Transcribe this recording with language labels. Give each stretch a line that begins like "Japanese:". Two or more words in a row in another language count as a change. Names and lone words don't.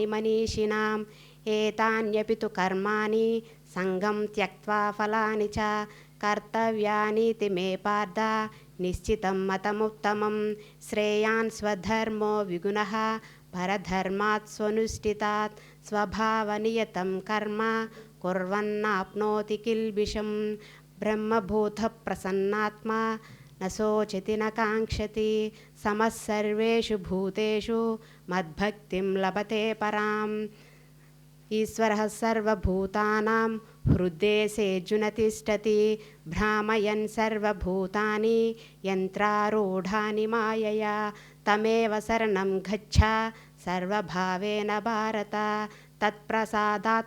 Sanskrit: మనీషిణాం ఏతాన్యపి తు కర్మాణి సంగం త్యక్త్వా ఫలాని చ కర్తవ్యానీతి మే పార్థ నిశ్చితం మతముత్తమం శ్రేయాన్ స్వధర్మో విగుణః పరధర్మాత్ స్వనుష్ఠితాత్ స్వభావనియతం కర్మ కుర్వన్నాప్నోతి కిల్బిషం బ్రహ్మభూత ప్రసన్నాత్మా न शोचति न काङ्क्षति समः सर्वेषु भूतेषु मद्भक्तिं लभते पराम् ईश्वरः सर्वभूतानां हृद्देशेऽर्जुन तिष्ठति भ्रामयन् सर्वभूतानि यन्त्रारूढानि मायया तमेव शरणं गच्छ सर्वभावेन भारत तत्प्रसादात्